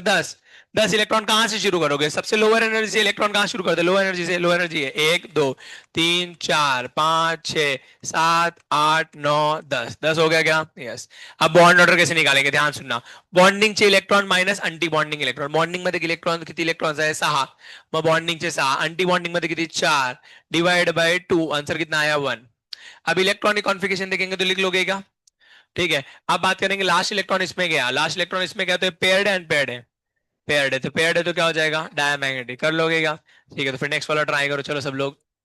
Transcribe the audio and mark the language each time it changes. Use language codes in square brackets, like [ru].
[hi] 10। 10 electron कहां से शुरू करोगे? सबसे लोअर एनर्जी से इलेक्ट्रॉन कहां शुरू करते? लोअर एनर्जी से। लोअर एनर्जी है 1 2 3 4 5 6 7 8 9 10। 10 हो गया क्या? यस। अब बॉन्ड ऑर्डर कैसे निकालेंगे, ध्यान सुनना। बॉन्डिंग चे electron minus aunty bonding electron. [mr] Bonding मध्ये इलेक्ट्रॉन किती इलेक्ट्रॉन आहे? 6। मग बॉन्डिंग चे 6, अंटी बॉन्डिंग मध्ये किती? [hi] 4 डिवाइड बाय 2, आंसर कितना आया? 1। अब इलेक्ट्रॉनिक कॉन्फ़िगरेशन देखेंगे तो लिख लोगे क्या? ठीक है। अब बात करेंगे लास्ट इलेक्ट्रॉन इसमें गया, लास्ट इलेक्ट्रॉन इसमें गया तो पेयर्ड है अनपेयर्ड है? पेयर्ड है, तो पेयर्ड है तो क्या हो जाएगा? डायमैग्नेटिक। कर लोगे क्या? ठीक है, तो फिर नेक्स्ट वाला ट्राई करो, चलो सब लोग।